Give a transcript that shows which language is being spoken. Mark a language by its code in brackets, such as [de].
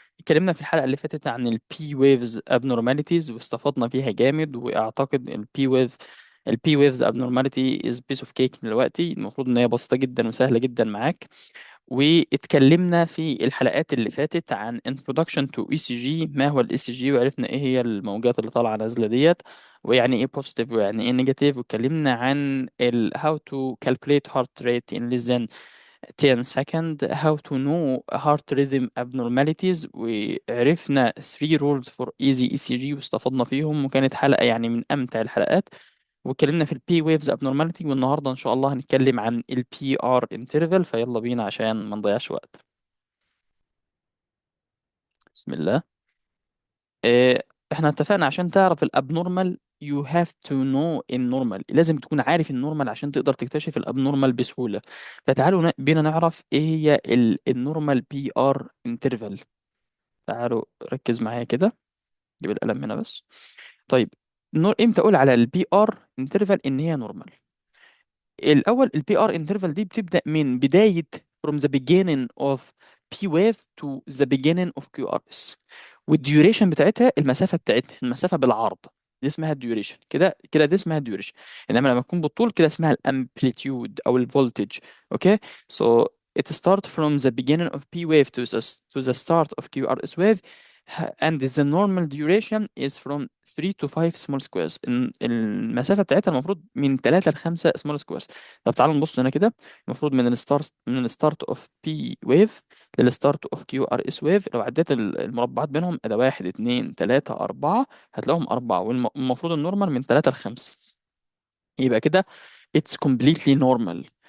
[ar] اتكلمنا في الحلقة اللي فاتت عن ال [en] P waves abnormalities [ar] واستفدنا فيها جامد، وأعتقد ال [en] P waves abnormality is piece of cake [ar] دلوقتي. المفروض إن هي بسيطة جدا وسهلة جدا معاك. واتكلمنا في الحلقات اللي فاتت عن [en] Introduction to ECG، [ar] ما هو ال ECG، وعرفنا ايه هي الموجات اللي طالعة نازلة ديت، ويعني ايه positive ويعني ايه negative. واتكلمنا عن [en] how to calculate heart rate in less than 10 second، how to know heart rhythm abnormalities، [ar] وعرفنا [en] 3 rules for easy ECG [ar] واستفدنا فيهم، وكانت حلقة يعني من أمتع الحلقات. واتكلمنا في البي ويفز abnormality، والنهارده ان شاء الله هنتكلم عن البي ار انترفال. فيلا بينا عشان ما نضيعش وقت. بسم الله. اه احنا اتفقنا عشان تعرف الابنورمال [en] you have to know [ar] النورمال، لازم تكون عارف النورمال عشان تقدر تكتشف الابنورمال بسهولة. فتعالوا بينا نعرف ايه هي النورمال بي ار انترفال. تعالوا ركز معايا كده، جيب القلم هنا بس. طيب، امتى اقول على البي ار انترفال ان هي نورمال؟ الاول البي ار انترفال دي بتبدا من بدايه [en] from the beginning of P wave to the beginning of QRS، [ar] والديوريشن بتاعتها المسافه بالعرض، دي اسمها الديوريشن. كده كده دي اسمها الديوريشن. انما لما تكون بالطول كده اسمها الامبليتيود او الفولتج. اوكي. [en] so it start from the beginning of P wave to the start of QRS wave. And the normal duration is from 3 to 5 small squares. [ar] المسافة بتاعتها المفروض من 3 ل 5 [en] small squares. [ar] طب تعالوا نبص هنا كده. المفروض من [en] الستارت of P wave للستارت of Q R S wave, [ar] لو عديت المربعات بينهم ده 1 2 3 4، هتلاقيهم 4، والمفروض النورمال من 3 ل 5. يبقى كده [en] it's completely normal.